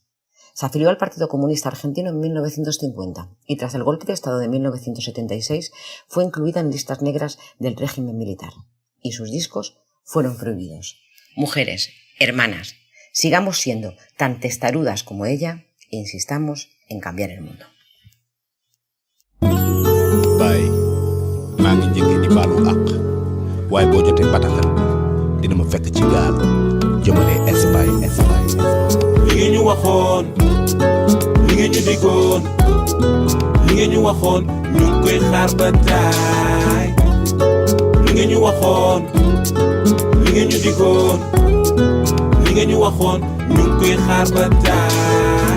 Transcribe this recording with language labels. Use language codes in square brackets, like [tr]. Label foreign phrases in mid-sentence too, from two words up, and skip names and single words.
[es] Se afilió al Partido Comunista Argentino en 1950 y tras el golpe de Estado de 1976 fue incluida en listas negras del régimen militar y sus discos fueron prohibidos. Mujeres, hermanas, sigamos siendo tan testarudas como ella e insistamos en cambiar el mundo. [wo] Baay maa ngi njëkkee di baalu àq waaye boo jotee bataaxal dina ma fekk ci gaal jëmale Espagne. li ngeen ñu waxoon li ngeen ñu diggoon li ngeen ñu waxoon ñu ngi koy xaar ba taay li ngeen ñu waxoon li ngeen ñu diggoon li ngeen ñu waxoon ñu ngi koy xaar ba taay.